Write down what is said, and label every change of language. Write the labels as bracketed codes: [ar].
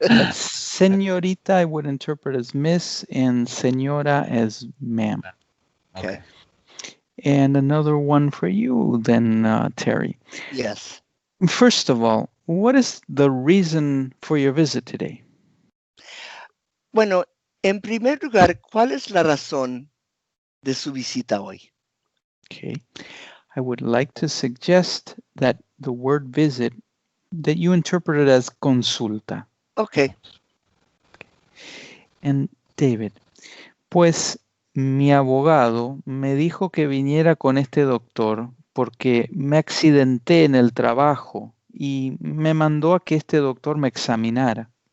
[en] Señorita, I would interpret as miss, and señora as ma'am. Okay. And another one for you then, Terry. Yes. First of all, what is the reason for your visit today? [es] Bueno, en primer lugar, ¿cuál es la razón de su visita hoy? [en] Okay. I would like to suggest that the word visit, that you interpret it as consulta. Okay. [es] And David, pues mi abogado me dijo que viniera con este doctor porque me accidenté en el trabajo y me mandó a que este doctor me examinara.